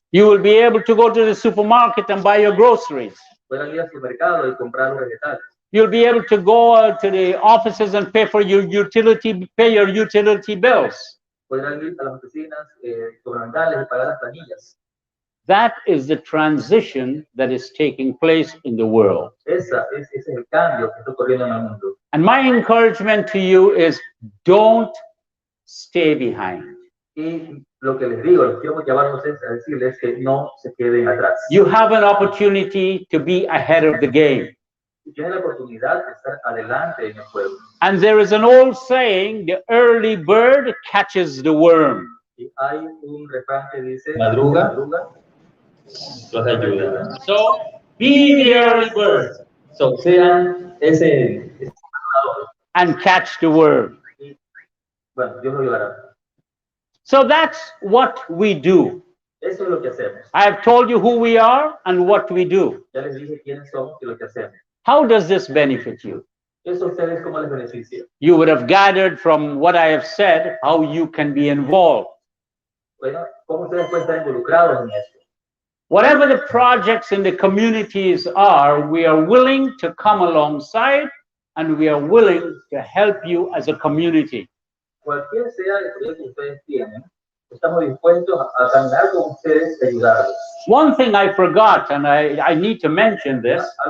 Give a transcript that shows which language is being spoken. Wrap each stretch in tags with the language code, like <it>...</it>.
<en>You will be able to go to the supermarket and buy your groceries.</en> <es>Pueden ir al supermercado y comprar los vegetales.</es> <en>You'll be able to go to the offices and pay your utility bills.</en> <es>Podrán ir a las oficinas gubernamentales y pagar las planillas.</es> <en>That is the transition that is taking place in the world.</en> <es>Ese es el cambio que está ocurriendo en el mundo.</es> <en>And my encouragement to you is don't stay behind.</en> <es>Y lo que les digo, les quiero motivarlos a decirles que no se queden atrás.</es> <en>You have an opportunity to be ahead of the game.</en> <es>Tienen la oportunidad de estar adelante en el juego.</es> <en>And there is an old saying, the early bird catches the worm.</en> <es>Y hay un refrán que dice, madruga, los ayuda.</es> <en>So, be the early bird.</en> <es>So, sean ese</es> <en>and catch the worm.</en> <es>Bueno, Dios lo ayudará.</es> <en>So that's what we do.</en> <es>Eso es lo que hacemos.</es> <en>I have told you who we are and what we do.</en> <es>Ya les dije quiénes somos y lo que hacemos.</es> <en>How does this benefit you?</en> <es>Eso a ustedes cómo les beneficia.</es> <en>You would have gathered from what I have said how you can be involved.</en> <es>Bueno, cómo ustedes pueden estar involucrados en esto.</es> <en>Whatever the projects in the communities are, we are willing to come alongside and we are willing to help you as a community.</en> <es>Cualquier sea el proyecto que ustedes tienen, estamos dispuestos a caminar con ustedes y ayudarlos.</es> <en>One thing I forgot, and I need to mention this,</en>